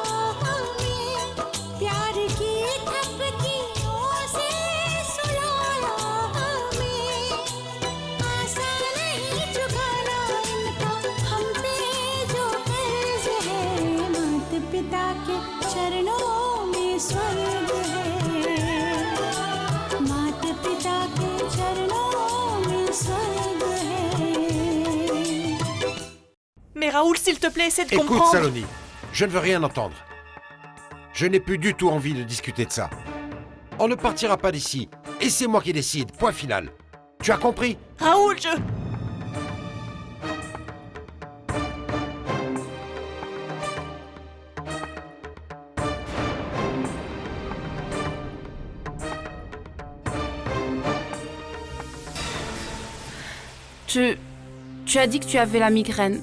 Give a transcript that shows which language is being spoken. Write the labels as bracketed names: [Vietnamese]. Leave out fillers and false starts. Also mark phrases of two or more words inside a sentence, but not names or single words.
[Hindi] हमें, प्यार की थपकियों से सुलाया हमें, आसान नहीं चुकाना इनका हम पे जो कर्ज है, माता पिता के चरणों में स्वर्ग है, माता पिता के चरणों में स्वर्ग है। [French] Mais Raoul, s'il te plaît, essaie de Écoute, comprendre. Saloni, je ne veux rien entendre. Je n'ai plus du tout envie de discuter de ça. On ne partira pas d'ici, et c'est moi qui décide, point final. Tu as compris? Raoul, je... Tu as dit que tu avais la migraine.